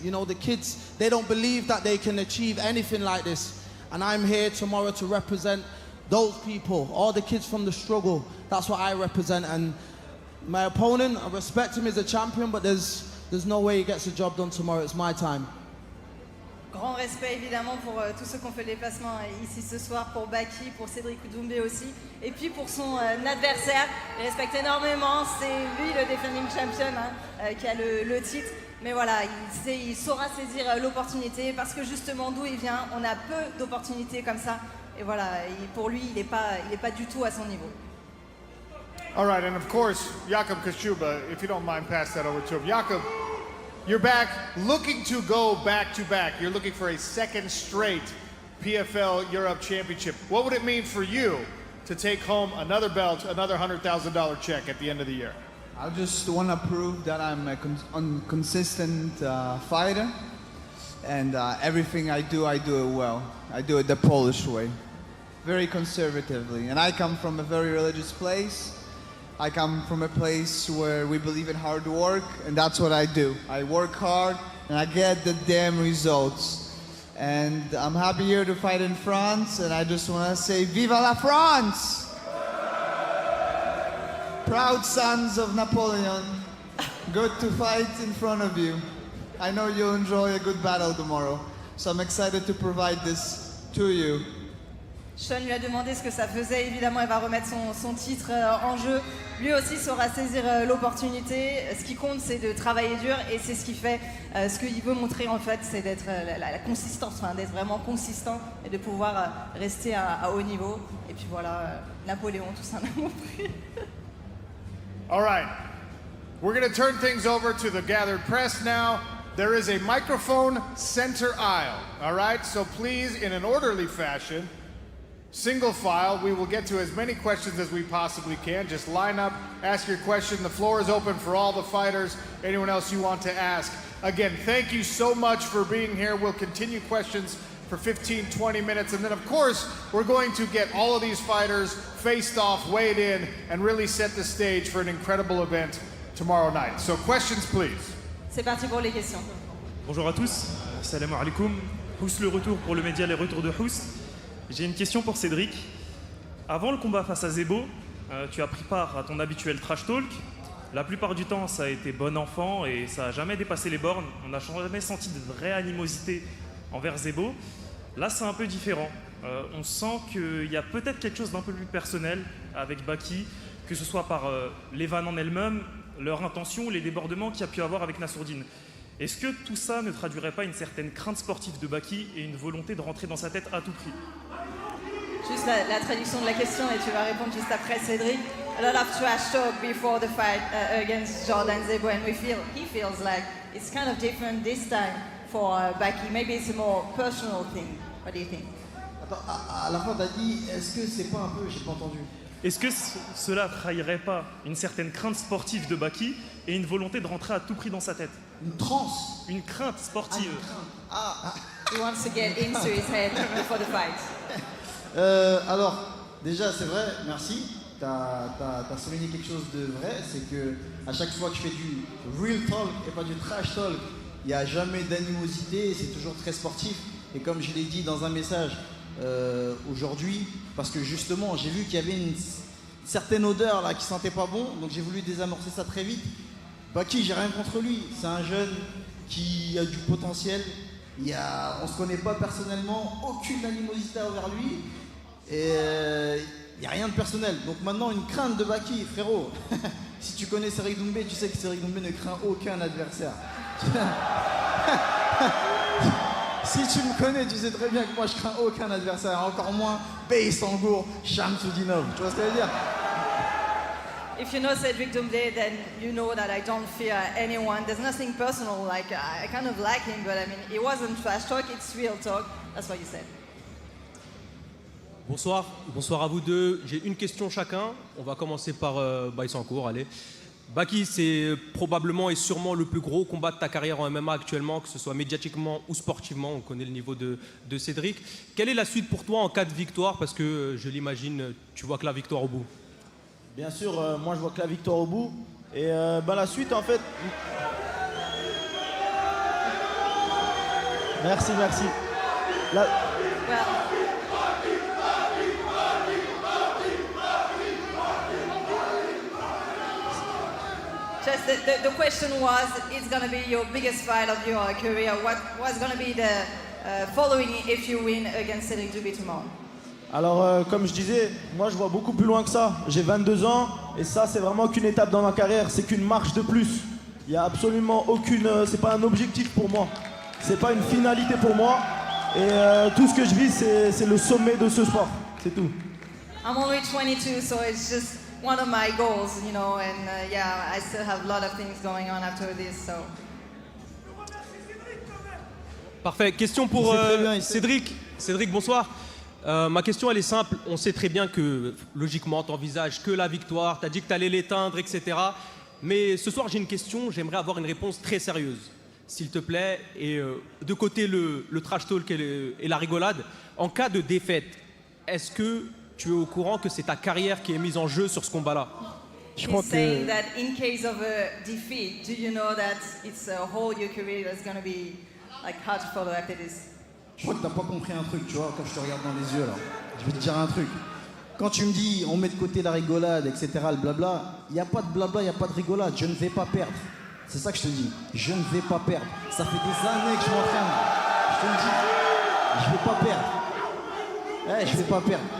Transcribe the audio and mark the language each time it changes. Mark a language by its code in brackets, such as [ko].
[en] You know, the kids, they don't believe that they can achieve anything like this. And I'm here tomorrow to represent those people, all the kids from the struggle. That's what I represent. And my opponent, I respect him as a champion, but there's no way he gets the job done tomorrow. It's my time. [fr] Grand respect évidemment pour tous ceux qui ont fait le déplacement ici ce soir, pour Baki, pour Cédric Doumbé aussi, et puis pour son adversaire. Il respecte énormément, c'est lui le [en] defending champion [fr] hein, qui a le titre. Mais voilà, il saura saisir l'opportunité parce que justement d'où il vient, on a peu d'opportunités comme ça. Et voilà, pour lui, il n'est pas du tout à son niveau. [en] All right, and of course, Jakub Kashuba, if you don't mind, pass that over to him. Jakub, you're back looking to go back-to-back. You're looking for a second straight PFL Europe Championship. What would it mean for you to take home another belt, another $100,000 check at the end of the year? I just want to prove that I'm a consistent fighter, and everything I do it well. I do it the Polish way, very conservatively. And I come from a very religious place. I come from a place where we believe in hard work, and that's what I do. I work hard, and I get the damn results. And I'm happy here to fight in France, and I just want to say, Viva la France! Proud sons of Napoleon, good to fight in front of you. I know you'll enjoy a good battle tomorrow, so I'm excited to provide this to you. [fr] Sean lui a demandé ce que ça faisait, évidemment il va remettre son titre en jeu. Lui aussi saura saisir l'opportunité. Ce qui compte c'est de travailler dur et c'est ce qui fait, ce qu'il veut montrer en fait c'est d'être la consistance, enfin, d'être vraiment consistant et de pouvoir rester à haut niveau. Et puis voilà, Napoléon, tout ça n'a montré. [en] All right, we're going to turn things over to the gathered press now. There is a microphone center aisle, all right? So please, in an orderly fashion, single file, we will get to as many questions as we possibly can. Just line up, ask your question. The floor is open for all the fighters. Anyone else you want to ask. Again, thank you so much for being here. We'll continue questions for 15, 20 minutes. And then, of course, we're going to get all of these fighters faced off, weighed in, and really set the stage for an incredible event tomorrow night. So questions, please. [fr] C'est parti pour les questions. Bonjour à tous, salam alaikum. Hous le retour pour le média, les retours de Hous. J'ai une question pour Cédric. Avant le combat face à Zebo, tu as pris part à ton habituel trash talk. La plupart du temps, ça a été bon enfant et ça n'a jamais dépassé les bornes. On n'a jamais senti de vraie animosité envers Zebo. Là, c'est un peu différent. On sent qu'il y a peut-être quelque chose d'un peu plus personnel avec Baki, que ce soit par les vannes en elles-mêmes, leur intention, les débordements qu'il y a pu avoir avec Nassourdine. Est-ce que tout ça ne traduirait pas une certaine crainte sportive de Baki et une volonté de rentrer dans sa tête à tout prix? Juste la traduction de la question et tu vas répondre juste après Cédric. [en] A lot of trash talk before the fight against Jordan Zebo, and he feels like it's kind of different this time for Baki. Maybe it's a more personal thing. What do you think? [fr] Attends, à la fin, t'as dit, est-ce que c'est pas un peu, j'ai pas entendu. Est-ce que cela trahirait pas une certaine crainte sportive de Baki et une volonté de rentrer à tout prix dans sa tête? Une transe. Une crainte sportive. [en] He wants to get into his head before the fight. [fr] Alors, déjà, c'est vrai, merci. T'as souligné quelque chose de vrai, c'est que à chaque fois que je fais du real talk et pas du trash talk, il n'y a jamais d'animosité, c'est toujours très sportif. Et comme je l'ai dit dans un message aujourd'hui, parce que justement, j'ai vu qu'il y avait une certaine odeur là qui sentait pas bon, donc j'ai voulu désamorcer ça très vite. Baki, j'ai rien contre lui, c'est un jeune qui a du potentiel. On se connaît pas personnellement, aucune animosité envers lui. Et il n'y a rien de personnel. Donc maintenant, une crainte de Baki, frérot. Si tu connais Cédric Doumbé, tu sais que Cédric Doumbé ne craint aucun adversaire. Si tu me connais, tu sais très bien que moi, je crains aucun adversaire. Encore moins Bey Sangour, Shamsudinov. Tu vois ce que je veux dire? [en] If you know Cédric Doumbé, then you know that I don't fear anyone. There's nothing personal. Like I kind of like him, but I mean, it wasn't trash talk. It's real talk. That's what you said. [fr] Bonsoir, bonsoir à vous deux. J'ai une question chacun. On va commencer par Bey Sangour, allez. Baki, c'est probablement et sûrement le plus gros combat de ta carrière en MMA actuellement, que ce soit médiatiquement ou sportivement. On connaît le niveau de Cédric. Quelle est la suite pour toi en cas de victoire? Parce que je l'imagine, tu vois que la victoire au bout. Bien sûr, moi je vois que la victoire au bout. Et la suite en fait... Merci. [en] Well, just the question was, it's going to be your biggest fight of your career. What's going to be the following if you win against Cédric Doumbé tomorrow? [fr] Alors comme je disais, moi je vois beaucoup plus loin que ça. J'ai 22 ans et ça c'est vraiment qu'une étape dans ma carrière, c'est qu'une marche de plus. Il n'y a absolument aucune... c'est pas un objectif pour moi. C'est pas une finalité pour moi. Et tout ce que je vis c'est le sommet de ce sport. C'est tout. [en] I'm only 22, so it's just one of my goals, you know, and yeah, I still have a lot of things going on after this, so. [fr] Parfait. Question pour très bien, Cédric. Cédric, bonsoir. Ma question, elle est simple. On sait très bien que, logiquement, tu n'envisages que la victoire. Tu as dit que tu allais l'éteindre, etc. Mais ce soir, j'ai une question. J'aimerais avoir une réponse très sérieuse, s'il te plaît. Et de côté, le trash talk et la rigolade. En cas de défaite, est-ce que tu es au courant que c'est ta carrière qui est mise en jeu sur ce combat-là? [en] He's saying that in case of a defeat, do you know that it's a whole your career that's going to be like hard to follow after this? [fr] Je crois que t'as pas compris un truc, tu vois, quand je te regarde dans les yeux là. Je vais te dire un truc. Quand tu me dis on met de côté la rigolade, etc., le blabla, il n'y a pas de blabla, il n'y a pas de rigolade. Je ne vais pas perdre. C'est ça que je te dis. Je ne vais pas perdre. Ça fait des années que je m'entraîne. Je te le dis. Je vais pas perdre. Je vais pas perdre.